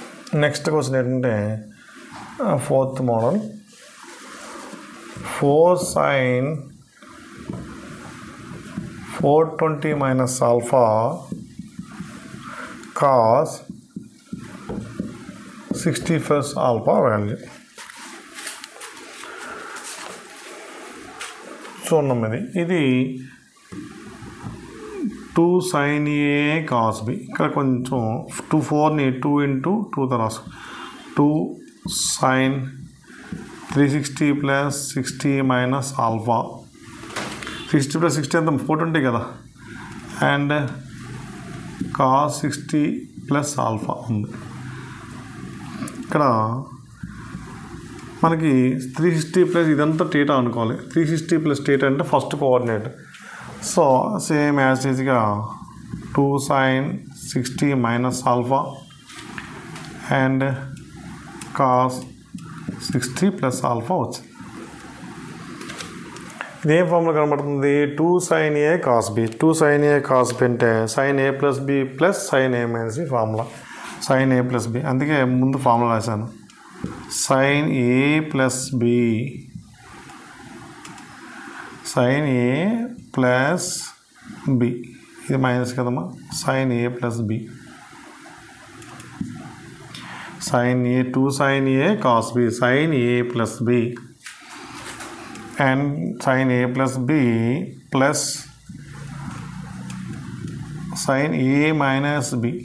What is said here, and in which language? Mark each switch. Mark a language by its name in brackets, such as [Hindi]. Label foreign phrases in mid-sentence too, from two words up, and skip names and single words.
[English] next question ఏంటంటే fourth model 4 sin 420 minus alpha cos 60 plus alpha value. [Telugu] చూడండి ఇది [English] 2 sin A cos B. [Telugu] ఇక్కడ కొంచెం 4ని [English] 2 into 2 [Telugu] తర్వాత [English] 2 sin 360 plus 60 minus alpha. 60 plus 60 [Telugu] అంత 420 కదా, అండ్ [English] cos 60 plus alpha [Telugu] ఉంది. ఇక్కడ మనకి 360 ప్లస్ ఇదంతా టీటా అనుకోవాలి. [English] 360 plus theta అంటే first coordinate. so same as ఈజ్గా 2 sin 60 minus alpha and cos 60 plus alpha వచ్చింది. [Telugu] ఇదేం ఫార్ములా కనబడుతుంది? [English] 2 sin A cos B. 2 sin A cos B అంటే sin A plus B plus sin A minus B ఫార్ములా. sin A plus B, [Telugu] అందుకే ముందు ఫార్ములా రాశాను. [English] sin A plus B, sin A plus B, [Telugu] ఇది మైనస్ కదమ్మా. [English] sin A plus B, sin A 2 sin A cos B, sin A plus B and sin A plus B plus sin A minus B.